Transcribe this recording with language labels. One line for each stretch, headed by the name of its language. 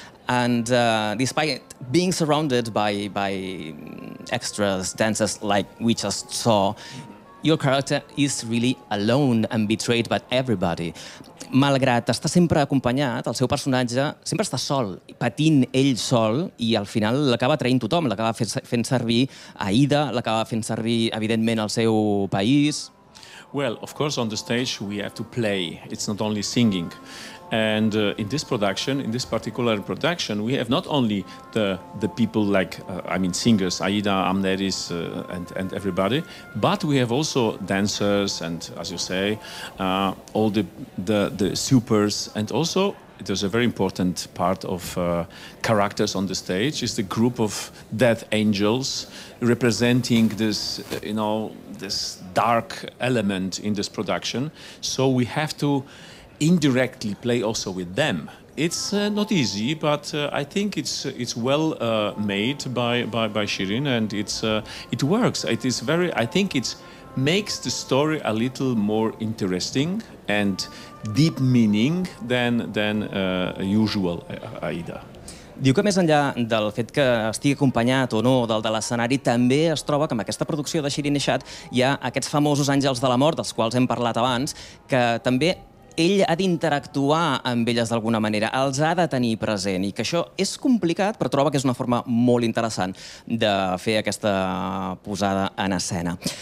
English: And despite being surrounded by extras, dancers like we just saw, your character is really alone and betrayed by everybody.
Catalan: Malgrat estar sempre acompanyat, el seu personatge sempre està sol, patint ell sol, i al final l'acaba traint tothom, l'acaba fent servir Aïda, l'acaba fent servir, evidentment, el seu país.
English: Well, of course, on the stage we have to play. It's not only singing. And in this production, in this particular production, we have not only the people like, singers, Aïda, Amneris, and everybody, but we have also dancers and, as you say, all the supers. And also, there's a very important part of characters on the stage, is the group of death angels representing this, this dark element in this production. So we have to indirectly play also with them. It's not easy, but I think it's well made by Shirin, and it works. It is very, I think it makes the story a little more interesting and deep meaning than usual Aïda.
Catalan: Diu que més enllà del fet que estigui acompanyat o no del de l'escenari, també es troba que amb aquesta producció de Shirin Ehsad hi ha aquests famosos àngels de la mort, dels quals hem parlat abans, que també ell ha d'interactuar amb elles d'alguna manera, els ha de tenir present, i que això és complicat, però troba que és una forma molt interessant de fer aquesta posada en escena.